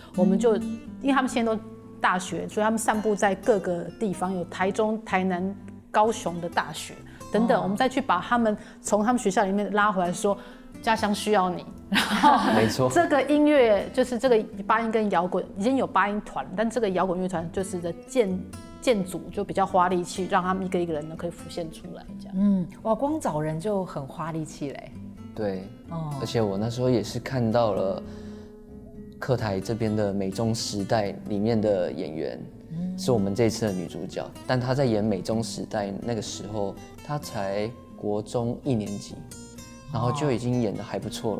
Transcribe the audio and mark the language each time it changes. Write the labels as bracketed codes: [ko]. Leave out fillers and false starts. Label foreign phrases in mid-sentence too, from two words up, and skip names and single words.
[zh] 我們就因為他們現在都大學，所以他們散布在各個地方，有台中、台南、高雄的大學等等，我們再去把他們從他們學校裡面拉回來，說家鄉需要你。然後沒錯，這個音樂就是這個八音跟搖滾已經有八音團，但這個搖滾樂團就是的建組就比較花力氣，讓他們一個一個人呢可以浮現出來，這樣。哇，光找人就很花力氣嘞。對，而且我那時候也是看到了客台這邊的美中時代裡面的演員，是我們這一次的女主角，但她在演美中時代那個時候，她才國中1年級，然後就已經演得還不錯了。